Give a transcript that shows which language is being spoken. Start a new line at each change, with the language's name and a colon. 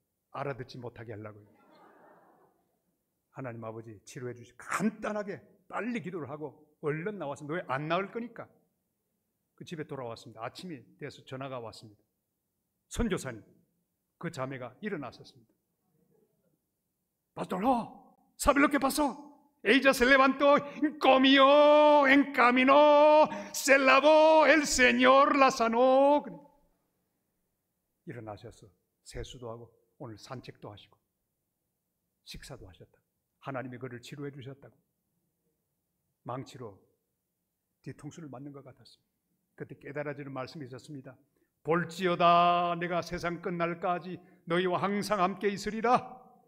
Korean: 알아듣지 못하게 하려고요. 하나님 아버지 치료해 주시고 간단하게 빨리 기도를 하고 얼른 나와서 너 왜 안 나을 거니까 그 집에 돌아왔습니다. 아침이 돼서 전화가 왔습니다. 선교사님, 그 자매가 일어났었습니다.
Spanish: Pastor, ¿sabe lo que pasó? Ella se levantó, comió en camino, se lavó, el Señor la sanó.
Korean: 일어나셔서 세수도 하고 오늘 산책도 하시고 식사도 하셨다. 하나님이 그를 치료해 주셨다고. 망치로 뒤통수를 맞는 것 같았습니다. 그때 깨달아지는 말씀이 있었습니다. 볼지어다 내가 세상 끝날까지 너희와 항상 함께 있으리라.